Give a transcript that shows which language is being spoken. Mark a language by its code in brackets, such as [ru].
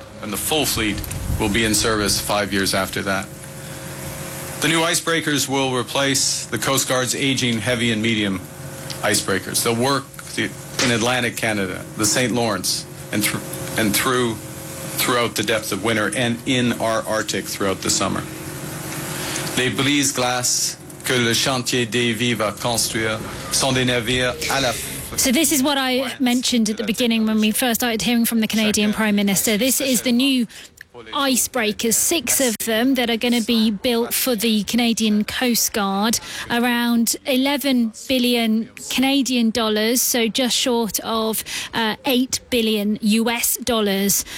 [en] The full fleet will be in service 5 years after that. The new icebreakers will replace the Coast Guard's aging heavy and medium icebreakers. They'll work in Atlantic Canada, the St. Lawrence, and throughout the depth of winter and in our Arctic throughout the summer. [fr] Les brises glaces que le chantier des vies va construire sont des navires à la. [en] So this is what I mentioned at the beginning when we first started hearing from the Canadian Prime Minister. This is the new icebreakers, six of them that are going to be built for the Canadian Coast Guard, around $11 billion Canadian dollars, so just short of $8 billion US dollars.